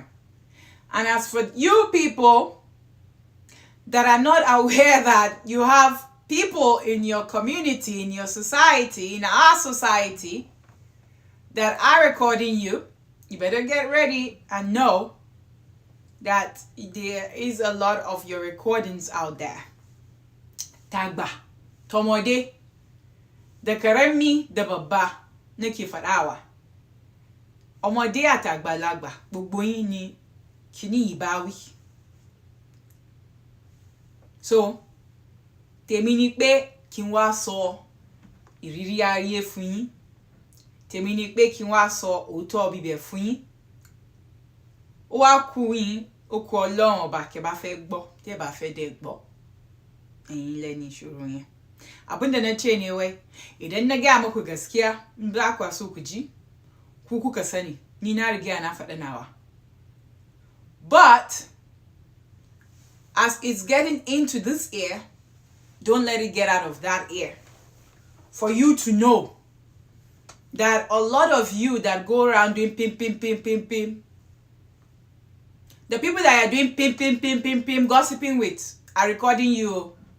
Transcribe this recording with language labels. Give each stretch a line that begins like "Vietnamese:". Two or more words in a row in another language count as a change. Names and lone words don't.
English: And as for you people that are not aware that you have people in your community, in your society, in our society that are recording you, you better get ready and know that there is a lot of your recordings out there. Tagba, tomode, the karemi, the baba, neki farawa.
Yoruba: Ọmọdé àtàgbàlagbà, gbogbo yín ni kíní ìbáwí. So, tèmi ni pé kí n wá sọ ìrírí ayé fún yín. Tèmi ni pé kí n wá sọ òótọ́ bíbẹ̀ fún yín. Ó wá kù yín, ó kù Ọlọ́run ọba kẹ́ bá fẹ́ gbọ́, tẹ́ bá fẹ́ dẹ̀ gbọ́. Ẹ̀yin lẹ́ni ìṣòro yẹn.
Hausa: Abinda na ce ne wai, idan na gaya muku gaskiya, in ba ku so ku ji, ku kuka sani, ni na riga na faɗa nawa.
English: But as it's getting into this ear, don't let it get out of that ear. For you to know that a lot of you that go around doing pim, the people that are doing pim, gossiping with are recording you.